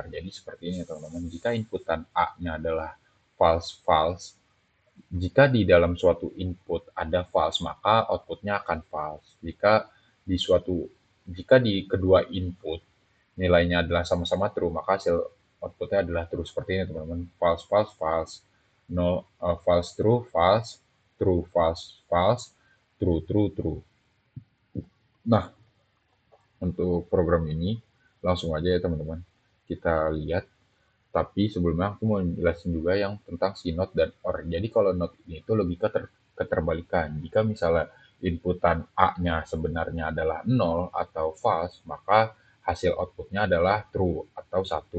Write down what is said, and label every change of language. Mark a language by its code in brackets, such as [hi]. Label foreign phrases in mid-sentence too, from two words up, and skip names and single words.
[id] Jadi seperti ini teman-teman, jika inputan A-nya adalah [en] false false, [id] jika di dalam suatu input ada false, maka outputnya akan false. Jika di kedua input nilainya adalah sama-sama true, maka hasil outputnya adalah true. Seperti ini teman-teman, [en] false false false, no false true false, true false false, true true true. [id] Nah, untuk program ini langsung aja ya teman-teman, kita lihat. Tapi sebelumnya aku mau jelasin juga yang tentang si not dan or. Jadi kalau not ini itu logika keterbalikan. Jika misalnya inputan A-nya sebenarnya adalah 0 atau false, maka hasil outputnya adalah true atau satu.